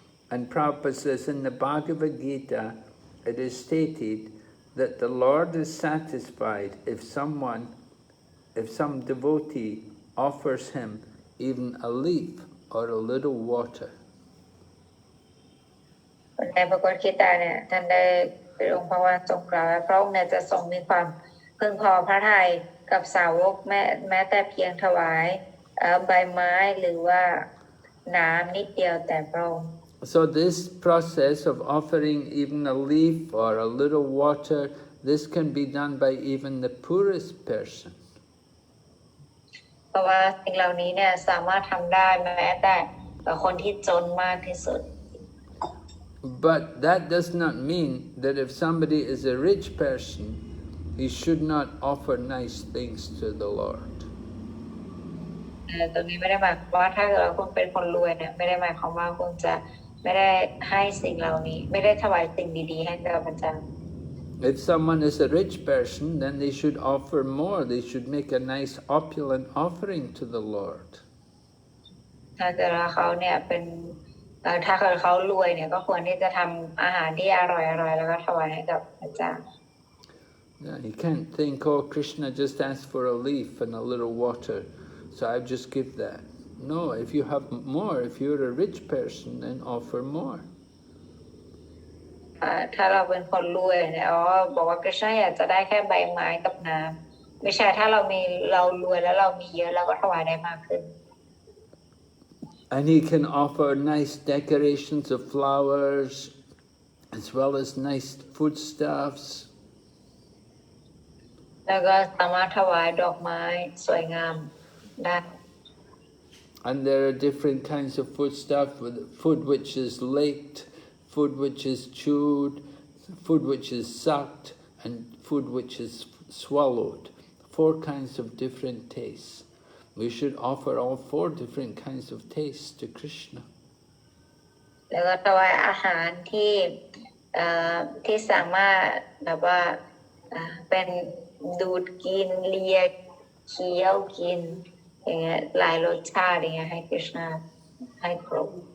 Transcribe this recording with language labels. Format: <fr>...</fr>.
<en>And Prabhupada says in the Bhagavad Gita, it is stated that the Lord is satisfied if some devotee offers him even a leaf or a little water.</en> <th>ในพระกฏกีตาเนี่ยท่านได้องค์พระวานทรงกล่าวว่าพระองค์เนี่ยจะทรงมีความพึงพอพระทัยกับสาวกแม้แต่เพียงถวายใบไม้หรือว่าน้ำนิดเดียวแต่พระองค์</th> <en>So this process of offering even a leaf or a little water, this can be done by even the poorest person.</en> <th>เพราะว่าสิ่งเหล่านี้เนี่ยสามารถทำได้แม้แต่คนที่จนมากที่สุด</th> <en>But that does not mean that if somebody is a rich person, he should not offer nice things to the Lord.</en> <th>ตรงนี้ไม่ได้หมายความว่าถ้าเกิดคุณเป็นคนรวยเนี่ยไม่ได้หมายความว่าคุณจะ ไม่ได้ให้สิ่งเหล่านี้ไม่ได้ถวายสิ่งดีๆให้กับพระเจ้า</th> <en>If someone is a rich person, then they should offer more. They should make a nice opulent offering to the Lord.</en> <th>ถ้าเกิดว่าเขาเนี่ยเป็นถ้าเกิดเขารวยเนี่ยก็ควรที่จะทำอาหารที่อร่อยๆแล้วก็ถวายให้กับพระเจ้า</th> <en>Yeah, you can't think, oh, Krishna just asked for a leaf and a little water, so I just give that. No, if you have more, if you're a rich person, then offer more.</en> <th>ถ้าเราเป็นคนรวยเนี่ยบอกว่า Krishna อยากจะได้แค่ใบไม้กับน้ำไม่ใช่ถ้าเรารวยแล้วเรามีเยอะเราก็ถวายได้มากขึ้น</th> <en>And he can offer nice decorations of flowers, as well as nice foodstuffs.</en> <th>แล้วก็สามารถถวายดอกไม้สวยงามได้</th> <en>And there are different kinds of foodstuff, food which is licked, food which is chewed, food which is sucked, and food which is swallowed. 4 kinds of different tastes. We should offer all 4 different kinds of tastes to Krishna.</en> <th>แล้วก็ถวายอาหารที่สามารถแบบว่าเป็นดูดกินเลียเคี้ยวกินอย่างเงี้ยหลายรสชาติอย่างเงี้ยให้คริชนาให้ครบ</th>